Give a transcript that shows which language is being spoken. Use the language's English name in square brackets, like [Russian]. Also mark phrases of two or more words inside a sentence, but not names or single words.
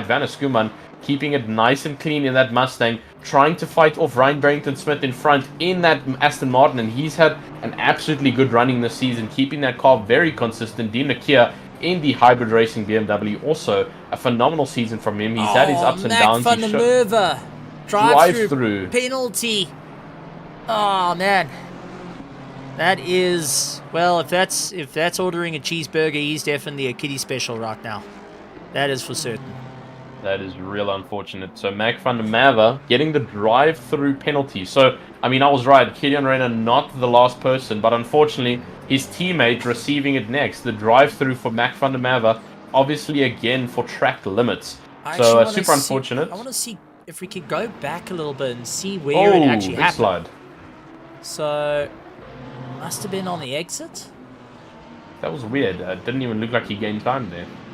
[English] Vanna Skuman keeping it nice and clean in that Mustang, trying to fight off Ryan Barrington-Smith in front in that Aston Martin, and he's had an absolutely good running this season, keeping that car very consistent. Dean Nakia in the hybrid racing BMW, also a phenomenal season from him. He's had his ups and downs. Mac van der Merwe, drive-through penalty. Oh man, that is, well, if that's ordering a cheeseburger, he's definitely a kiddie special right now. That is for certain. That is real unfortunate. So Mac van der Merwe getting the drive-through penalty. So, I mean, I was right. Gideon Reyna not the last person, but unfortunately, his teammate receiving it next. The drive-through for Mac van der Merwe, obviously again for track limits. So super unfortunate. I want to see if we could go back a little bit and see where it actually happened. Slide. So, must have been on the exit. That was weird. It didn't even look like he gained time there.